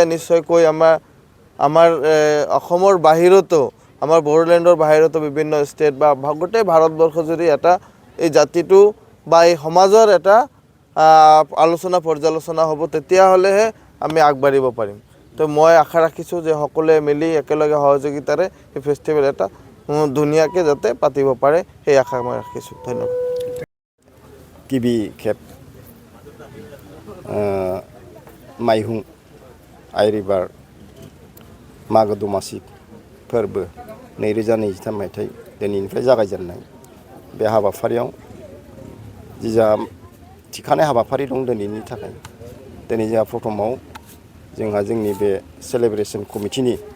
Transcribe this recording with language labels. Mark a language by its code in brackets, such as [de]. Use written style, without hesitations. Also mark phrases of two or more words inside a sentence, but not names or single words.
[as] নিশ্চয়কৈ আমাৰ অসমৰ বাহিৰতো আমাৰ বড়োলেণ্ডৰ বাহিৰতো বিভিন্ন ষ্টেট বা গোটেই ভাৰতবৰ্ষ যদি এটা এই জাতিটো বা এই সমাজৰ এটা আলোচনা পৰ্যালোচনা হ'ব তেতিয়াহ'লেহে আমি আগবাঢ়িব পাৰিম তো মই আশা ৰাখিছোঁ যে সকলোৱে মিলি একেলগে সহযোগিতাৰে এই ফেষ্টিভেল এটা ধুনীয়াকৈ যাতে পাতিব পাৰে সেই আশা মই ৰাখিছোঁ ধন্যবাদ [brx] गिबि खेब माइहुं आइरिभार मागो दमासि फोरबो 2023 मायथाइ दिनैनिफ्राय जागायजेननाय बे हाबाफारियाव जिजा थिखानाय हाबाफारि दं दिनैनि थाखाय दिनै जोंहा प्रथमाव जोंहा जोंनि बे [en] celebration committeeनि